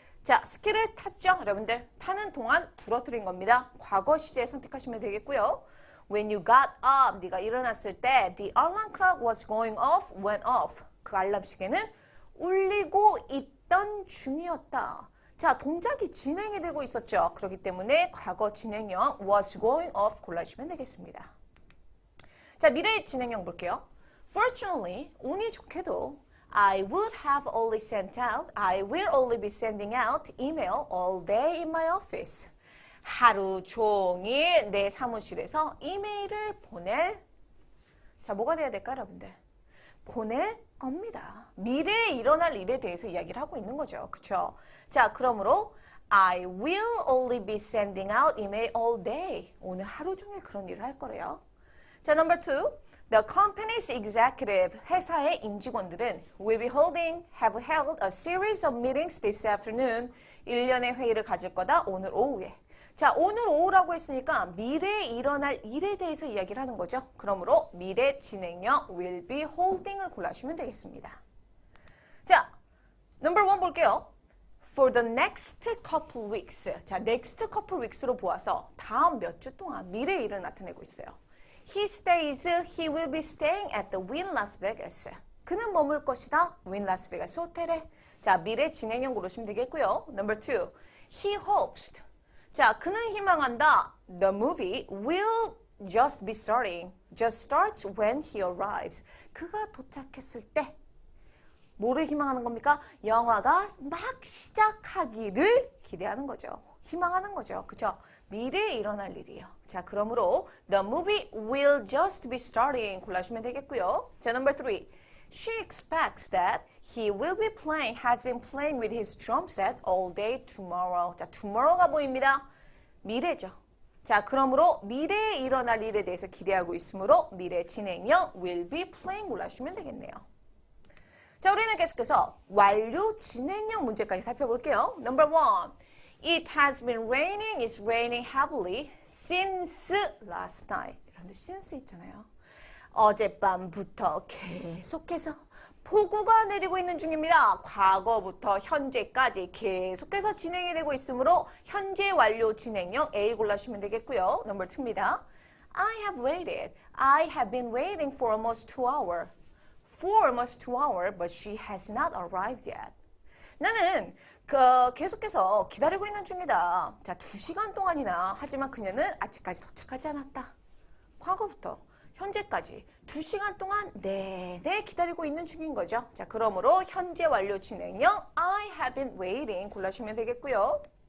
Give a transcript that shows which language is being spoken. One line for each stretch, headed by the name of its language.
Korean: 자, 스키를 탔죠? 여러분들 타는 동안 부러뜨린 겁니다. 과거 시제 선택하시면 되겠고요.
English: When you got up,
Korean: 네가 일어났을 때
English: the alarm clock was going off, went off.
Korean: 그 알람 시계는 울리고 있던 중이었다. 자, 동작이 진행이 되고 있었죠. 그렇기 때문에 과거 진행형
English: was going off
Korean: 골라주시면 되겠습니다. 자, 미래 진행형 볼게요.
English: Fortunately,
Korean: 운이 좋게도
English: I will only be sending out email all day in my office.
Korean: 하루 종일 내 사무실에서 이메일을 자, 뭐가 돼야 될까요, 여러분들? 보낼 겁니다. 미래에 일어날 일에 대해서 이야기를 하고 있는 거죠. 그쵸? 자, 그러므로
English: I will only be sending out email all day.
Korean: 오늘 하루 종일 그런 일을 할 거래요.
English: 자, number 2. The company's executive,
Korean: 회사의 임직원들은
English: have held a series of meetings this afternoon.
Korean: 1년의 회의를 가질 거다, 오늘 오후에. 자, 오늘 오후라고 했으니까 미래에 일어날 일에 대해서 이야기를 하는 거죠. 그러므로 미래 진행형
English: will be holding
Korean: 을 골라주시면 되겠습니다. 자, number 1 볼게요.
English: For the next couple weeks.
Korean: 자, next couple weeks로 보아서 다음 몇 주 동안 미래의 일을 나타내고 있어요.
English: He will be staying at the Wynn Las Vegas.
Korean: 그는 머물 것이다. Wynn Las Vegas 호텔에. 자, 미래 진행형 고르시면 되겠고요.
English: Number 2. He hopes.
Korean: 자, 그는 희망한다.
English: The movie will just be starting. Just starts when he arrives.
Korean: 그가 도착했을 때 뭐를 희망하는 겁니까? 영화가 막 시작하기를 기대하는 거죠. 희망하는 거죠. 그죠? 미래에 일어날 일이에요. 자, 그러므로
English: the movie will just be starting
Korean: 골라주시면 되겠고요. 자,
English: number 3. She expects that has been playing with his drum set all day tomorrow.
Korean: 자, tomorrow가 보입니다. 미래죠. 자, 그러므로 미래에 일어날 일에 대해서 기대하고 있으므로 미래 진행형
English: will be playing
Korean: 골라주시면 되겠네요. 자, 우리는 계속해서 완료 진행형 문제까지 살펴볼게요.
English: Number 1. It has been raining, it's raining heavily since last night.
Korean: 이런데 since 있잖아요. 어젯밤부터 계속해서 폭우가 내리고 있는 중입니다. 과거부터 현재까지 계속해서 진행이 되고 있으므로 현재 완료 진행형 A 골라주시면 되겠고요.
English: Number 2입니다. I have been waiting for almost 2 hours. But she has not arrived yet.
Korean: 나는 계속해서 기다리고 있는 중이다. 자, 2시간 동안이나 하지만 그녀는 아직까지 도착하지 않았다. 과거부터 현재까지 2시간 동안 내내 기다리고 있는 중인 거죠. 자, 그러므로 현재 완료 진행형
English: I have been waiting
Korean: 골라주시면 되겠고요.